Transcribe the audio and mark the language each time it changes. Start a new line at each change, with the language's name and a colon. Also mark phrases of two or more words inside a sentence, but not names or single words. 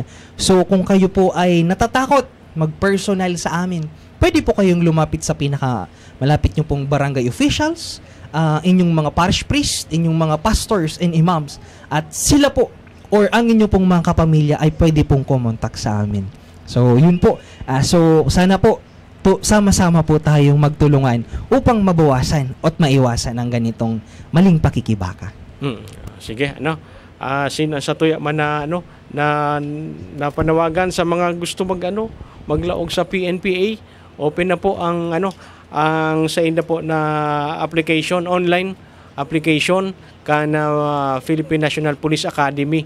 Filipino: So kung kayo po ay natatakot mag-personal sa amin, pwede po kayong lumapit sa malapit nyo pong barangay officials, inyong mga
English: parish priest,
Filipino: inyong mga
English: pastors and imams,
Filipino: at sila po or ang inyong pong mga kapamilya ay pwede pong kumontak sa amin. So yun po. So sana po sama-sama po tayong magtulungan upang mabawasan at maiwasan ang ganitong maling pakikibaka. Sige,
Bikol: sa tuya man na panawagan sa mga gusto maglaog sa PNPA, open na po ang sa inda po na application,
English: online application
Bikol: kana Philippine National Police Academy.